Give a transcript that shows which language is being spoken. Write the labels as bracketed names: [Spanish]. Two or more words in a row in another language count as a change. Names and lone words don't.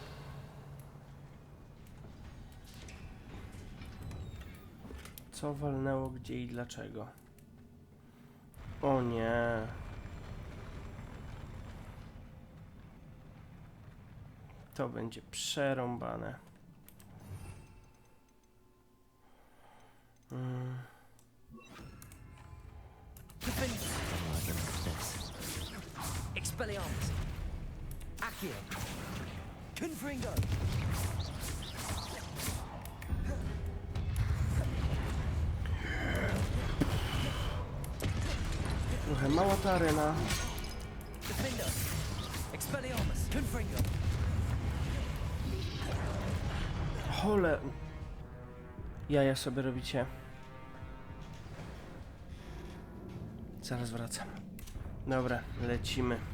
[Polish] Co walnęło gdzie i dlaczego? O nie. To będzie przerąbane. Expelliarmus. Accio. Confringo. Trochę mała ta arena. Defender. Expelliarmus. Confringo. Hole. Jaja sobie robicie. Zaraz wracam. Dobra, lecimy.